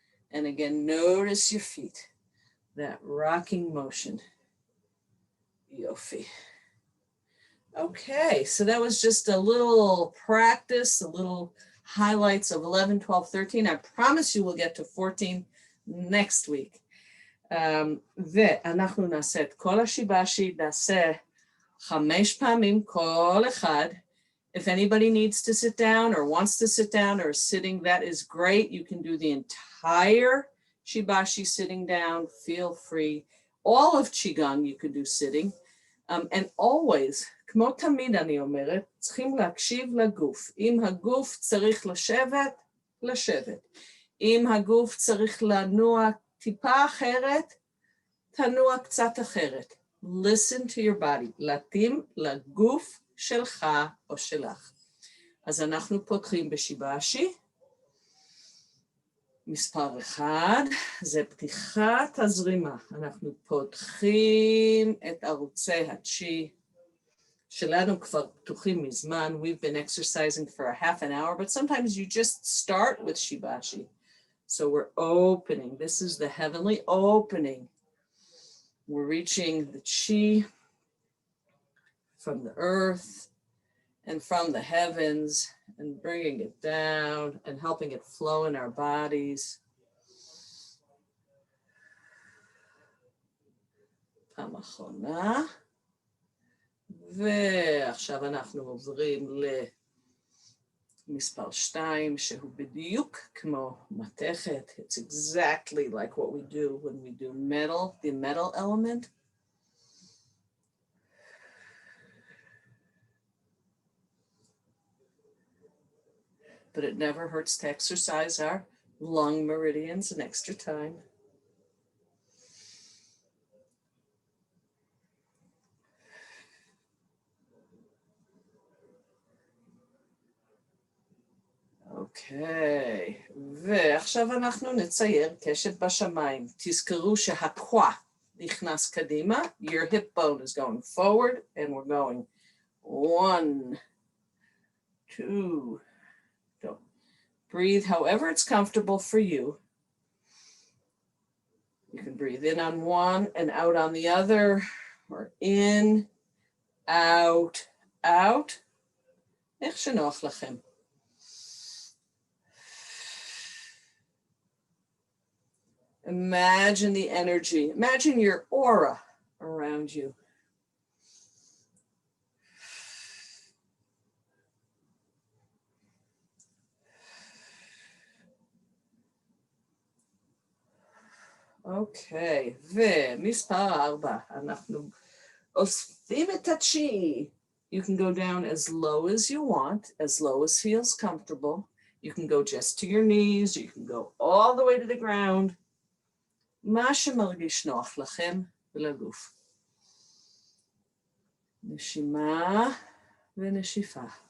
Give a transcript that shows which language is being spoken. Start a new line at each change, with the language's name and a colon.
English: And again, notice your feet, that rocking motion.
Hebrew: Yofi.
English: Okay, so that was just a little practice, a little highlights of 11, 12, 13. I promise you we'll get to 14 next week.
Hebrew: ואנחנו נעשה את כל השיבשי, נעשה 5 פעמים כל אחד.
English: If anybody needs to sit down or wants to sit down or is sitting, that is great. You can do the entire Shibashi sitting down, feel free. All of Qigong you could do sitting. And always,
Hebrew: כמו תמיד אני אומרת, צריכים להקשיב לגוף. אם הגוף צריך לשבת, לשבת. אם הגוף צריך לנוע טיפה אחרת, תנוע קצת אחרת.
English: Listen to your body.
Hebrew: להתאים לגוף שלך או שלך. אז אנחנו פותחים בשיבשי. מספר 1, זה פתיחת הזרימה. אנחנו פותחים את ערוצי הצ'י. שלנו כבר פתוחים מזמן.
English: We've been exercising for a half an hour, but sometimes you just start with Shibashi. So we're opening. This is the heavenly opening. We're reaching the chi from the earth and from the heavens and bringing it down and helping it flow in our bodies.
Hebrew: פעם אחרונה. ועכשיו אנחנו עוברים למספר 2, שהוא בדיוק כמו מתכת.
English: It's exactly like what we do when we do metal, the metal element. But it never hurts to exercise our lung meridians an extra time.
Hebrew: אוקיי, ועכשיו אנחנו נצייר קשת בשמיים. תזכרו שהקווה נכנס קדימה,
English: your hip bone is going forward, and we're going 1, 2, go. Breathe however it's comfortable for you. You can breathe in on one and out on the other, or in, out, out.
Hebrew: איך שנוח לכם.
English: Imagine the energy. Imagine your aura around you.
Hebrew: אוקיי, ומספר 4, אנחנו אוספים את הצ'י.
English: You can go down as low as you want, as low as feels comfortable. You can go just to your knees, you can go all the way to the ground.
Hebrew: מה שמרגיש נוח לכם ולגוף. נשימה ונשיפה.